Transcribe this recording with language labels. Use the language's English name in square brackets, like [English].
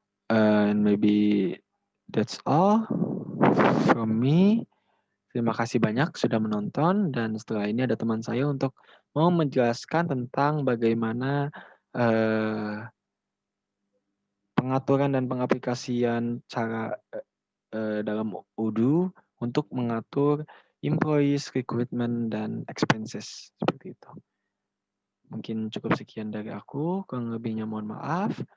[English] And maybe that's all from me. [Indonesian] Terima kasih banyak sudah menonton, dan setelah ini ada teman saya untuk mau menjelaskan tentang bagaimana pengaturan dan pengaplikasian cara dalam Odoo untuk mengatur employees, recruitment, dan expenses. Seperti itu. Mungkin cukup sekian dari aku. Kurang lebihnya mohon maaf.